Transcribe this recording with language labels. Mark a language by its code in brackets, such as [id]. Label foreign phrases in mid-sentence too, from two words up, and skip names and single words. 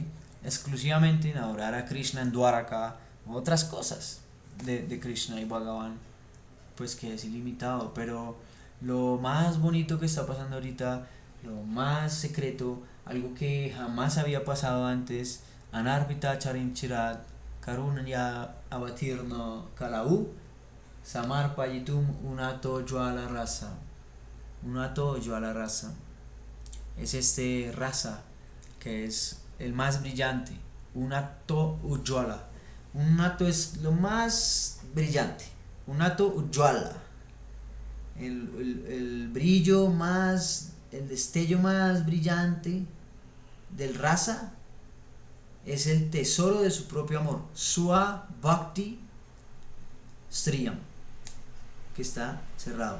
[es] Exclusivamente en adorar a Krishna en Dwaraka, otras cosas de Krishna y Bhagavan, pues que es ilimitado, pero lo más bonito que está pasando ahorita, lo más secreto, algo que jamás había pasado antes, [sa] अनर्पित चरीं चिरात् करुणया अवतीर्णः कलौ समर्पयितुम् उन्नत उज्ज्वल रस. उन्नत उज्ज्वल रस. [es] Es este rasa que es el más brillante. [sa] उन्नत उज्ज्वल. [es] Unato es lo más brillante. [sa] उन्नत उज्ज्वल. [es] El brillo más, el destello más brillante del rasa es el tesoro de su propio amor. [sa] स्व भक्ति श्रियम्, [es] que está cerrado.